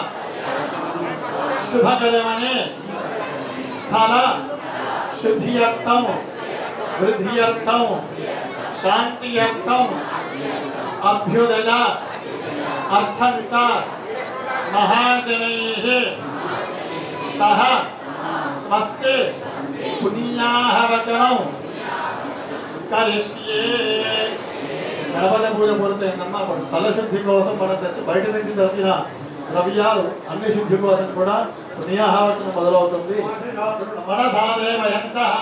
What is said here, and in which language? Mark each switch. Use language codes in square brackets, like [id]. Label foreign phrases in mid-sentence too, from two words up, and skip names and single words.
[sa] शुभकर्मणे स्थल शुद्ध्यर्थं वृद्ध्यर्थं शांत्यर्थं अभ्युदय अर्थं च महाजनैः सह स्वस्ति पुण्याः वचनं करिष्ये. [te] గణపతి పూజ పూర్తయిందమ్మా. అప్పుడు స్థల శుద్ధి కోసం మనం తెచ్చి బయట నుంచి దొరికిన ద్రవ్యాలు అన్ని శుద్ధి కోసం కూడా పుణ్యాహవచనం మొదలవుతుంది. మనధారేవ ఎంత